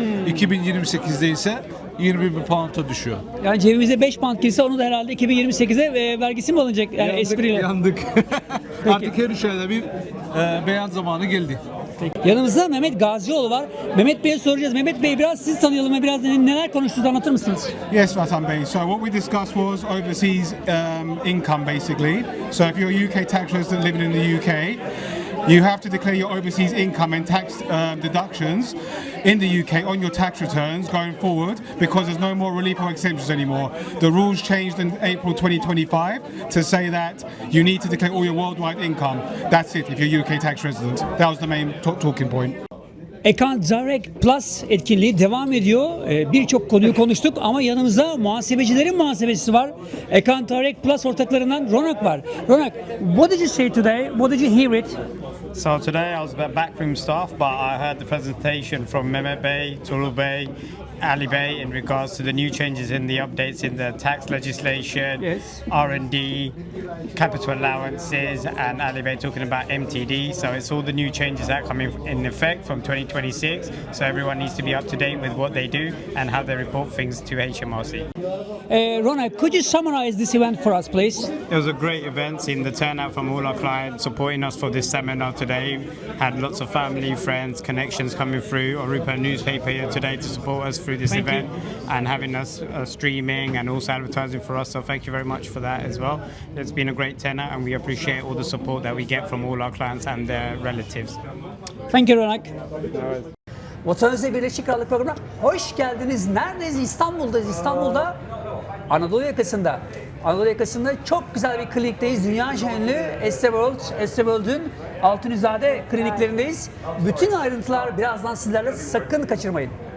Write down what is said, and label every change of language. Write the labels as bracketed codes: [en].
[tr] 2028'de ise 20 bin pound'a düşüyor. Yani cebimize 5 pound girse onu da herhalde 2028'e vergisi mi alınacak? Yani espriyle. Yandık. Artık her 3 ayda bir beyan zamanı geldi. Yanımızda Mehmet Gazioğlu var. Mehmet Bey'e soracağız. Mehmet Bey biraz sizi tanıyalım ve biraz neler konuştunuz anlatır mısınız? [en] Yes, Vatan Bey. So what we discussed was overseas income basically. So if you're a UK tax resident living in the UK, you have to declare your overseas income and tax deductions in the UK on your tax returns going forward because there's no more relief or exemptions anymore. The rules changed in April 2025 to say that you need to declare all your worldwide income. That's it if you're a UK tax resident. That was the main talking point. [tr] Ekran Direct Plus etkinliği devam ediyor. Birçok konuyu konuştuk ama yanımızda muhasebecilerin muhasebecisi var. Ekran Direct Plus ortaklarından Ronak var. [en] Ronak, what did you say today? What did you hear it? So today I was backroom staff, but I heard the presentation from Mehmet Bey, Turul Bey, Ali Bey in regards to the new changes in the updates in the tax legislation, yes. R&D, capital allowances, and Ali Bey talking about MTD. So it's all the new changes that come in effect from 2026. So everyone needs to be up to date with what they do and how they report things to HMRC. Ronak, could you summarize this event for us, please? It was a great event, seeing the turnout from all our clients supporting us for this seminar today. Had lots of family, friends, connections coming through. Arupa newspaper here today to support us through this event and having us streaming and also advertising for us. So thank you very much for that as well. It's been a great turnout and we appreciate all the support that we get from all our clients and their relatives. Thank you, Ronak. [tr] Vatan Öz'le Birleşik Krallık programına hoş geldiniz. Neredeyiz? İstanbul'dayız. İstanbul'da Anadolu yakasında. Anadolu yakasında çok güzel bir klinikteyiz. Dünya ünlü World'ün Altunizade kliniklerindeyiz. Bütün ayrıntılar birazdan sizlerle, sakın kaçırmayın.